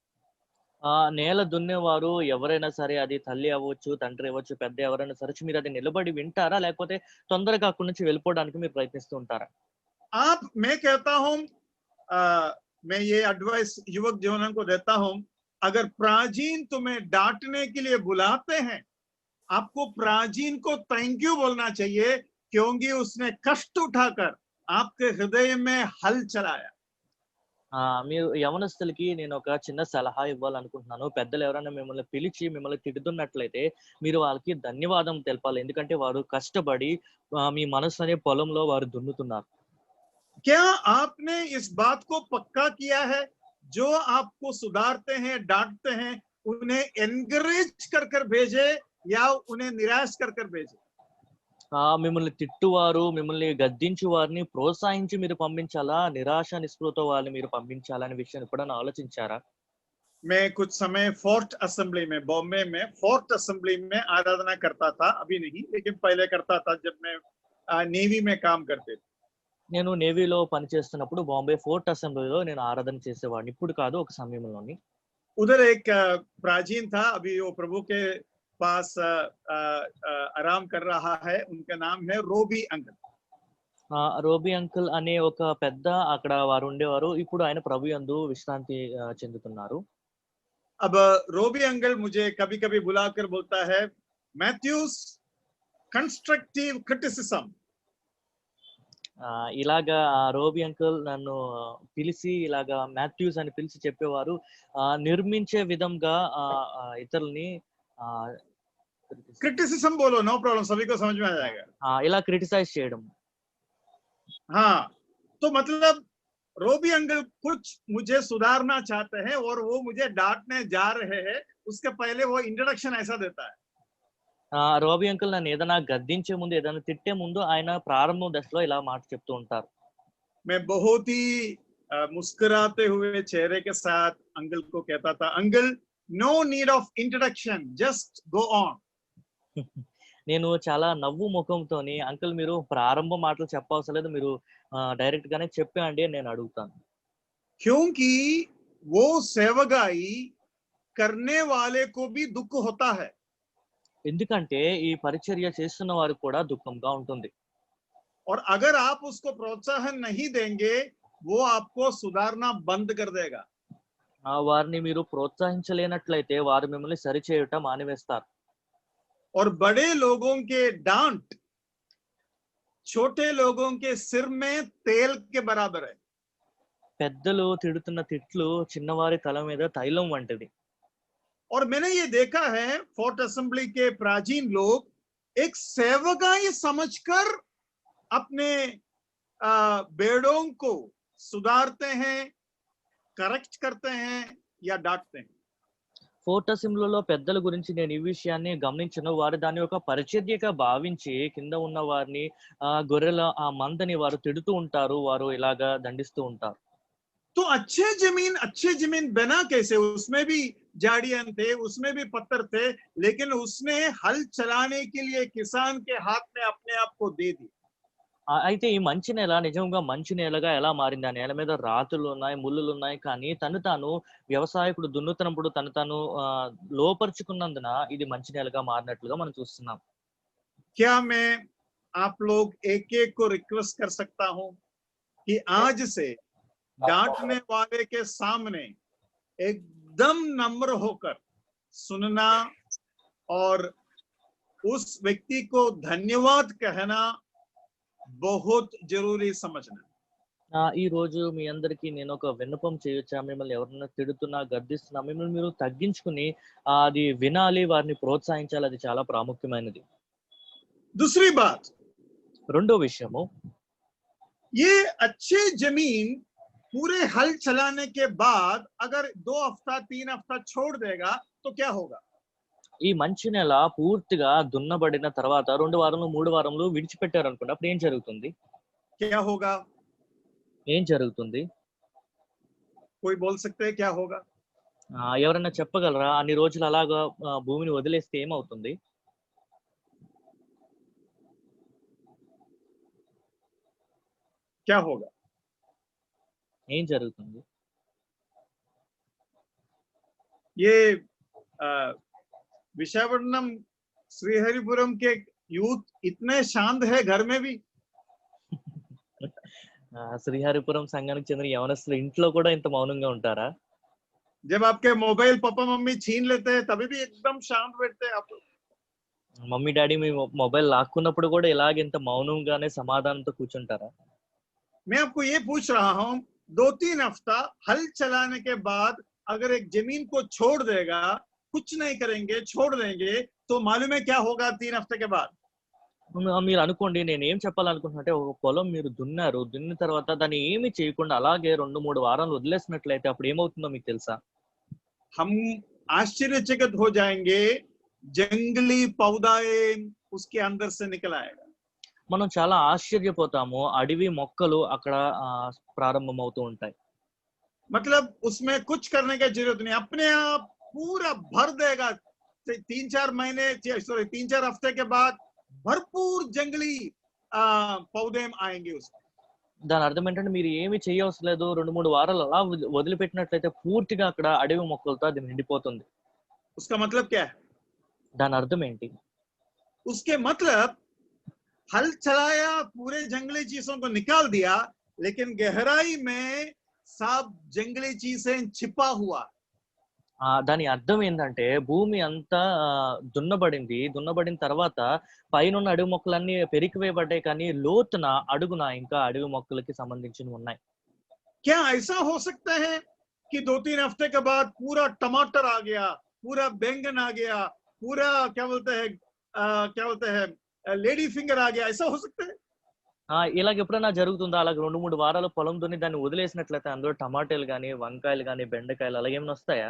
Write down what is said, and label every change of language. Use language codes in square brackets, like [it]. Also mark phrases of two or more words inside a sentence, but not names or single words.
[te] నేల దున్నేవారు ఎవరైనా సరే, అది తల్లి అవ్వచ్చు, తండ్రి అవ్వచ్చు, పెద్ద ఎవరైనా సరే, మీరు అది నిలబడి వింటారా? లేకపోతే తొందరగా అక్కడి నుంచి వెళ్ళిపోవడానికి మీరు ప్రయత్నిస్తూ ఉంటారా? [hi] मैं कहता हूं, मैं ये एडवाइस युवक जीवनों को देता हूं, अगर प्राचीन तुम्हें डांटने के लिए बुलाते हैं, आपको प्राचीन को [en] thank you [hi] बोलना चाहिए क्योंकि उसने कष्ट उठाकर आपके हृदय में हल चलाया। [te] మీరు యవనస్తులకి నేను ఒక చిన్న సలహా ఇవ్వాలనుకుంటున్నాను. పెద్దలు ఎవరైనా మిమ్మల్ని పిలిచి మిమ్మల్ని తిడుతున్నట్లయితే మీరు వాళ్ళకి ధన్యవాదం తెలపాలి. ఎందుకంటే వారు కష్టపడి మీ మనసు అనే పొలంలో వారు దున్నుతున్నారు. [hi] क्या आपने इस बात को पक्का किया है, जो आपको सुधारते हैं, डांटते हैं, उन्हें एनकरेज कर कर भेजे या उन्हें निराश कर कर भेजे? [te] మిమ్మల్ని తిట్టువారు, మిమ్మల్ని గద్దించు వారిని ప్రోత్సహించి మీరు పంపించాలా? నిరాశ నిస్పృహతో వాళ్ళని మీరు పంపించాలా అనే విషయాన్ని ఎప్పుడైనా ఆలోచించారా? [hi] मैं कुछ समय फोर्ट असेंबली में, बॉम्बे में फोर्ट असेंबली में आराधना करता था। अभी नहीं, लेकिन पहले करता था जब मैं नेवी में काम करते थे। [te] నేను నేవీలో పనిచేస్తున్నప్పుడు బాంబే ఫోర్ట్ అసెంబ్లీలో నేను ఆరాధన చేసేవాడిని. ఇప్పుడు కాదు, ఒక సమయంలోని. [hi] उधर एक प्राचीन था, अभी वो प्रभु के पास आराम कर रहा है। उनका नाम है रोबी अंकल। [te] రోబీ అంకుల్ అనే ఒక పెద్ద అక్కడ వారు ఉండేవారు. ఇప్పుడు ఆయన ప్రభు యందు విశ్రాంతి చెందుతున్నారు. [hi] अब रोबी अंकल मुझे कभी कभी बुलाकर बोलता है, मैथ्यूस [en] constructive criticism. [te] ఇలాగా రోబీ అంకుల్ నన్ను పిలిచి ఇలాగా మాథ్యూస్ అని పిలిచి చెప్పేవారు. నిర్మించే విధంగా ఇతరుల్ని [hi] क्रिटिसिज्म बोलो, [en] no problem, [hi] सभी को समझ में आ जाएगा। [te] ఇలా క్రిటిసైజ్ చేయడం. [hi] हाँ, तो मतलब रोबी अंकल कुछ मुझे सुधारना चाहते हैं और वो मुझे डांटने जा रहे हैं, उसके पहले वो इंट्रोडक्शन ऐसा देता है। [te] రోబీ అంకుల్ నన్ను ఏదైనా గద్దించే ముందు, ఏదైనా తిట్టే ముందు ఆయన ప్రారంభం దశలో ఇలా మాట చెప్తూ ఉంటారు. [hi] मैं बहुत ही मुस्कुराते हुए चेहरे के साथ अंकल को कहता था, अंकल [en] no need of introduction, just go on. [te] నేను చాలా నవ్వు ముఖంతోని అంకుల్ మీరు ప్రారంభ మాటలు చెప్పవసరం లేదు. మీరు డైరెక్ట్ గానే చెప్పేయండి అని నేను అడుగుతాను. [hi] क्योंकि वो सेवगाई करने वाले को भी दुख होता है। [te] ఎందుకంటే ఈ పరిచర్య చేస్తున్న వారికి కూడా దుఃఖంగా ఉంటుంది. [hi] और अगर आप उसको प्रोत्साहन नहीं देंगे, वो आपको सुधारना बंद कर देगा। [te] వారిని మీరు ప్రోత్సహించలేనట్లయితే వారు మిమ్మల్ని సరిచేయుట మానివేస్తారు. [hi] और बड़े लोगों के डांट छोटे लोगों के सिर में तेल के बराबर है। [te] పెద్దలు తిడుతున్న తిట్లు చిన్నవారి తల మీద తైలం వంటిది. [hi] और मैंने ये देखा है फोर्ट असेंबली के प्राचीन लोग एक सेवकाई समझकर अपने बेड़ों को सुधारते हैं, करेक्ट करते हैं या डांटते हैं। [te] ఫోర్ట్ అసెంబ్లీలో పెద్దల గురించి నేను ఈ విషయాన్ని గమనించను. వారు దాన్ని ఒక పరిచర్యగా భావించి కింద ఉన్న వారిని గొర్రెల ఆ మందని వారు తిడుతూ ఉంటారు. వారు ఇలాగా దండిస్తూ ఉంటారు. [hi] तो अच्छे जमीन बना कैसे? उसमें भी झाड़ियां थे, उसमें भी पत्थर थे, लेकिन उसने हल चलाने के लिए किसान के हाथ में अपने आप को दे दी। [te] అయితే ఈ మంచి నేల నిజంగా మంచి నేలగా ఎలా మారింది? ఆ నేల మీద రాతులున్నాయి, ముళ్ళులున్నాయి. కానీ తను తాను వ్యవసాయకుడు దున్నుతున్నప్పుడు తను తాను లోపరుచుకున్నందున ఇది మంచి నేలగా మారినట్లుగా మనం చూస్తున్నాం. [hi] क्या मैं आप लोग एक एक को रिक्वेस्ट कर सकता हूं कि आज से डांटने वाले के सामने एकदम नम्र होकर सुनना और उस व्यक्ति को धन्यवाद कहना बहुत जरूरी समझना। [te] ఈ రోజు మీ అందరికీ నేను ఒక విన్నపం చేయొచ్చా? మిమ్మల్ని ఎవరైనా తిడుతున్నా, గద్దిస్తున్నా మిమ్మల్ని మీరు తగ్గించుకుని అది వినాలి, వారిని ప్రోత్సహించాలి. అది చాలా ప్రాముఖ్యమైనది. [hi] दूसरी बात, [te] రెండో విషయము, [hi] ये अच्छे जमीन पूरे हल चलाने के बाद अगर 2 हफ्ता 3 हफ्ता छोड़ देगा तो क्या होगा? [te] ఈ మంచి నేల పూర్తిగా దున్నబడిన తర్వాత 2 వారాలు 3 వారాలు విడిచిపెట్టారు అనుకోండి. అప్పుడు ఏం జరుగుతుంది? [hi] क्या होगा? [te] ఏం జరుగుతుంది? [hi] कोई बोल सकते हैं क्या होगा? [te] ఎవరైనా చెప్పగలరా? అన్ని రోజులు అలాగా భూమిని వదిలేస్తే ఏమవుతుంది? [hi] क्या होगा? [te] ఏం జరుగుతుంది? [hi] ये विशाखापट्टनम श्रीहरिपुरम के यूथ इतने शांत है घर में भी। [te] శ్రీహరిపురం సంఘానికి చెందిన యవనస్తులు ఇంట్లో కూడా ఇంత మౌనంగా ఉంటారా? [hi] जब आपके मोबाइल पापा मम्मी छीन लेते हैं तभी भी एकदम शांत बैठते हैं आप लोग। [te] మమ్మీ డాడీ మీ మొబైల్ లాక్కున్నప్పుడు కూడా ఇలాగ ఇంత మౌనంగానే సమాధానంతో కూర్చుంటారా? [hi] मैं आपको ये पूछ रहा हूँ, 2-3 हफ्ता हल चलाने के बाद अगर एक जमीन को छोड़ देगा, कुछ नहीं करेंगे, छोड़ देंगे, तो मालूम है क्या होगा 3 हफ्ते के बाद? [te] మీరు అనుకోండి, నేను ఏం చెప్పాలనుకుంటున్నా ఒక పొలం మీరు దున్నారు. దున్నిన తర్వాత దాన్ని ఏమి చేయకుండా అలాగే 2-3 వారాలు వదిలేసినట్లయితే అప్పుడు ఏమవుతుందో మీకు తెలుసా? [hi] हम आश्चर्यचकित हो जाएंगे, जंगली पौधाए उसके अंदर से निकल आएगा। [te] మనం చాలా ఆశ్చర్యపోతాము. అడవి మొక్కలు అక్కడ ప్రారంభమవుతూ ఉంటాయి. [hi] मतलब उसमें कुछ करने की जरूरत नहीं, अपने आप पूरा भर देगा। 3-4 महीने, सॉरी 3-4 हफ्ते के बाद भरपूर जंगली पौधे आएंगे उसमें। [te] దాని అర్థం ఏంటంటే మీరు ఏమి చేయవసరం లేదు. 2-3 వారాలు అలా వదిలిపెట్టినట్లయితే పూర్తిగా అక్కడ అడవి మొక్కలతో అది నిండిపోతుంది. [hi] उसका मतलब क्या है? [te] దాని అర్థం ఏంటి? [hi] उसके मतलब हल चलाया, पूरे जंगली चीजों को निकाल दिया, लेकिन गहराई में सब जंगली चीजें छिपा हुआ। [te] దాని అర్థం ఏంటంటే భూమి అంతా దున్నబడింది. దున్నబడిన తర్వాత పైనున్న అడవి మొక్కలన్నీ పెరికివేయబడ్డాయి. కానీ లోతున అడుగున ఇంకా అడవి మొక్కలకి సంబంధించినవి ఉన్నాయి. [hi] क्या ऐसा हो सकता है कि 2-3 हफ्ते के बाद पूरा टमाटर आ गया, पूरा बैंगन आ गया, पूरा क्या बोलते हैं [en] lady finger [hi] आ गया, ऐसा हो सकता है? [te] ఇలాగ ఎప్పుడైనా జరుగుతుందా? అలాగే 2-3 వారాలు పొలం దున్ని దాన్ని వదిలేసినట్లయితే అందులో టమాటాలు గానీ, వంకాయలు గానీ, బెండకాయలు అలాగేమైనా వస్తాయా?